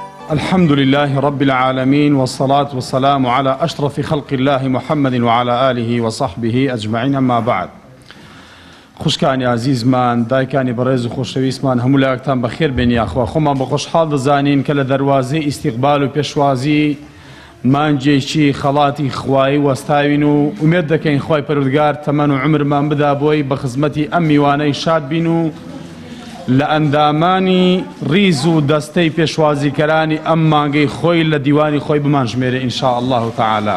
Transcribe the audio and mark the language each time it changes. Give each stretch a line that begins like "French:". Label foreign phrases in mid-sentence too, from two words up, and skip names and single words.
Arabic: الحمد لله رب العالمين والصلاة والسلام على أشرف خلق الله محمد وعلى آله وصحبه أجمعين. أما بعد،
Central Kurdish: خوشکانی عزیزمان، دایکانی بەڕێز و خۆشەویستمان، هەموو لایەکتان بەخێر بێن یاخوا. خۆمان بە خۆشحاڵ دەزانین کە لە دەروازەی ئیستیقبال و پێشوازی مانجێکی خەڵاتی خوایی وەستاوین و ئومێد دەکەین خوای پەروەردگار تەمەن و عمرمان بدا بۆی بە خزمەتی ئەم میوانەی شاد بین و لە ئەندامانی ڕیز و دەستەی پێشوازیکەرانی ئەم مانگەی خۆی لە دیوانی خۆی بمانژمێرە
Arabic: ئینشاء الله تعالی.